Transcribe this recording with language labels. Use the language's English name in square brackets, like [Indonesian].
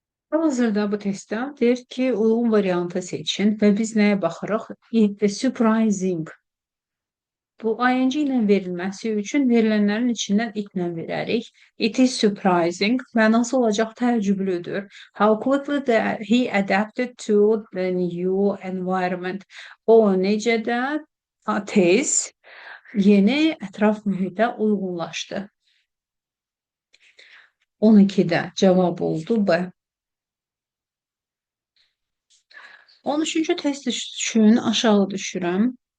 [Azerbaijani] Hal-hazırda bu testdə deyir ki, uyğun variantı seçin və biz nəyə baxırıq? Surprising. Bu ing ilə verilməsi üçün verilənlərin içindən it-lə verərik. [English] It is surprising. [Azerbaijani] Mənası olacaq təəccüblüdür. [English] How quickly he adapted to the new environment. [Azerbaijani] O necə də tez yeni ətraf mühitə uyğunlaşdı. 12-də cavab oldu B. 13-cü test üçün aşağı düşürəm.